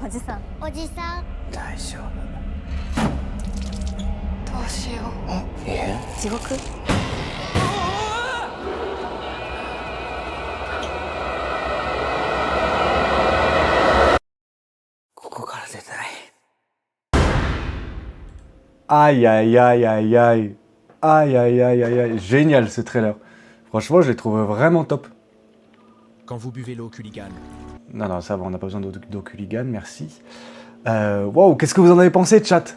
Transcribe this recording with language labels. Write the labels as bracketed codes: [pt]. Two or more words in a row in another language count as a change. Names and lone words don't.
[ja] おじさんおじさん大丈どうしよう。夫異変地獄？ここから出たい [fr] Aïe, aïe, aïe, aïe, aïe. Aïe, aïe, aïe, aïe, aïe. Génial ce trailer. Franchement, je l'ai trouvé vraiment top. Quand vous buvez l'eau Culligan. Non, non, ça va, on n'a pas besoin d'eau Culligan, merci. Waouh, qu'est-ce que vous en avez pensé, chat?